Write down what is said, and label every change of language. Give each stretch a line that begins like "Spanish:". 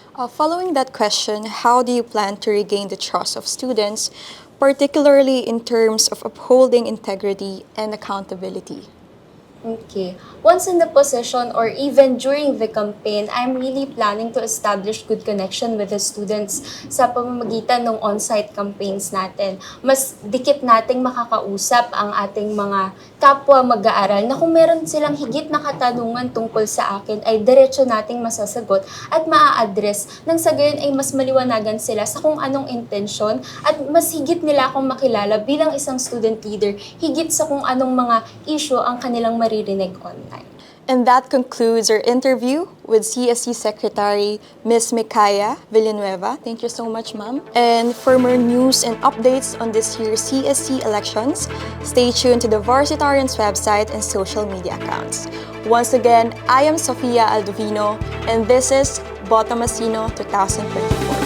English: Following that question, how do you plan to regain the trust of students, particularly in terms of upholding integrity and accountability? Okay. Once in the position or even during the campaign, I'm really planning to establish good connection with the students
Filipino: sa pamamagitan ng on-site campaigns natin. Mas dikit nating makakausap ang ating mga kapwa mag-aaral na kung meron silang higit na katanungan tungkol sa akin ay diretso nating masasagot at maa-address nang sa gayon ay mas maliwanagan sila sa kung anong intensyon at mas higit nila akong makilala bilang isang student leader, higit sa kung anong mga issue ang kanilang maririnig online.
English: And that concludes our interview with CSC Secretary Ms. Meckia Villanueva. Thank you so much, ma'am. And for more news and updates on this year's CSC elections, stay tuned to the Varsitarian's website and social media accounts. Once again, I am Sofiah Aldovino, and this is BOTOMASINO 2024.